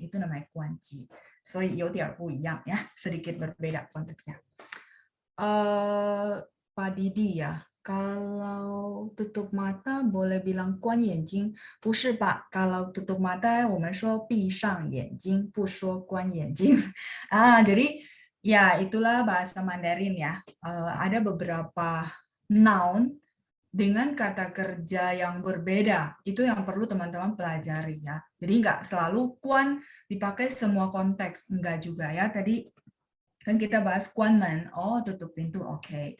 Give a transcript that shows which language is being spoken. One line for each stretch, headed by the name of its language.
Indonesian: Itu namanya 关机.
Chinese: 所以有点不一样
Indonesian: ya, sedikit berbeda konteksnya. Pak Didi ya, kalau tutup mata boleh bilang
Chinese: 关眼睛，不是吧？
Indonesian: Kalau tutup mata
Chinese: 我们说闭上眼睛，不说关眼睛。
Indonesian: Jadi ya itulah bahasa Mandarin ya. Ada beberapa noun dengan kata kerja yang berbeda. Itu yang perlu teman-teman pelajari ya. Jadi nggak selalu 关 dipakai semua konteks, enggak juga ya. Tadi kan kita bahas 关门, tutup pintu, oke.